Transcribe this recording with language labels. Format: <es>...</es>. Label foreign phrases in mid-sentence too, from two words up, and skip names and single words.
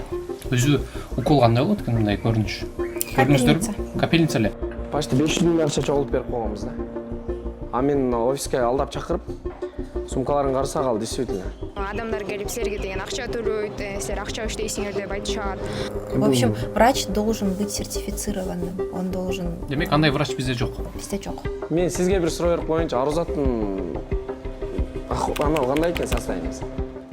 <ky>Өзү укол кандай болот экен мындай көрүнүш? Көрдүңүздөрбү? Капельница эле. Почти 500 миң акча чогултуп берип койгонбуз да. А мен офиске алдап чакырып, сумкаларын карасак ал действительно. Адамдар келип силерге деген акча төлөйт, силер акча иштейсиңер деп айтышат.</ky> <ru>В общем, врач должен быть сертифицированным. Он должен...</ru> <ky>Демек, андай врач бизде жок. Бизде жок. Мен сизге бир суроо берип коеюнчу. Арузаттын анау кандай экен состояниясы?</ky>